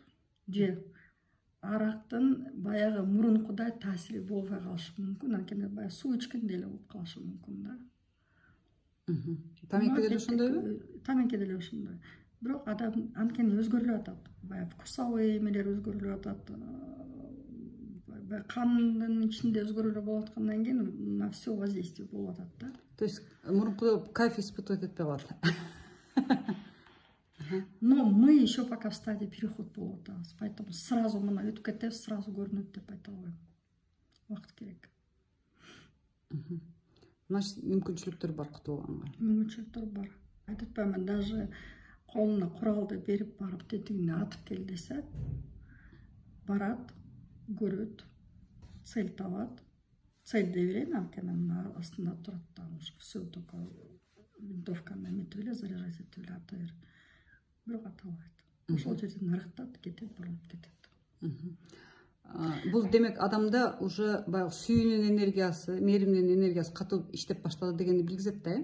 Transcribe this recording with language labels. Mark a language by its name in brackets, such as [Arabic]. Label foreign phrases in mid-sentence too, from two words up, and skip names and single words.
[Kyrgyz] Же арактын баягы мурункудай таасири болбой калышы мүмкүн, анткени баягы суу ичкендей эле болуп калышы мүмкүн да. Таменки деле ошондойбу? Таменки деле ошондой. Бирок адам анткени өзгөрүлүп атат. Баягы вкусовой эмелер өзгөрүлүп атат. Кандын ичинде өзгөрүүлөр болуп аткандан кийин [Russian] на все воздействие [Kyrgyz] болуп атат да. [Russian] То есть мурунку кайф испытывать [Kyrgyz] этпей калат. [Russian] Но мы еще пока в стадии переход [Kyrgyz] болуп атабыз. [Russian] Поэтому сразу [Kyrgyz] мына өтүп кетебиз, сразу көрүнөт деп айта албайм. Убакыт керек. Значит, мүмкүнчүлүктөр бар кутулганга. Мүмкүнчүлүктөр бар. Айтып атпаймынбы, даже колуна куралды берип барып тетигине атып кел десе, барат, көрөт, цель табат. Цель дей берейин, анткени анын астында турат да, [Russian] все только [Kyrgyz] винтовканы эметип эле, заряжать этип эле ата бер. Бирок ата албайт. Ошол жерден ырыктап кетет, бурулуп кетет. Бул демек адамда уже баягы сүйүүнүн энергиясы, мээримдин энергиясы катуу иштеп баштады дегенди билгизет да,